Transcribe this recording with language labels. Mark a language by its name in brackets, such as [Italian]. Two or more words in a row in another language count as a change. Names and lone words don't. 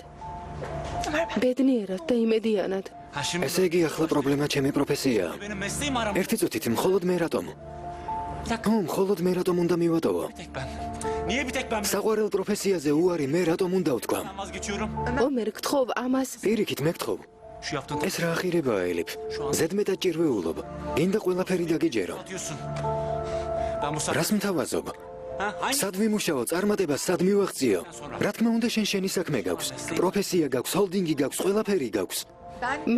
[Turkish] Ver ben. [Georgian] ბედნიერად და იმედიანად. ესე იგი ახლა პრობლემა ჩემი პროფესიაა. ერთი წუთით მხოლოდ მე რატომ? მხოლოდ მე რატომ უნდა მივატოვო? [Turkish] Niye bir tek ben [Georgian] საყვარელ პროფესიაზე უარი მე რატომ უნდა ვთქვა? [Turkish] vazgeçiyorum? [Georgian] ომერ გთხოვ ამას, პირიქით მეკთხოვ. [Turkish] Şu yaptığın [Georgian] ეს რა ახირებაა, ელიფ? ზედმეტად ჭირვეულობ. გინდა ყველაფერი დაგიჯერო. [Turkish] atıyorsun. [Georgian] რას მთავაზობ? სად ვიმუშაო, წარმატებას სად მივაღწიო? რა თქმა უნდა, შენი საქმე გაქვს. პროფესია გაქვს, ჰოლდინგი გაქვს, ყველაფერი გაქვს. მე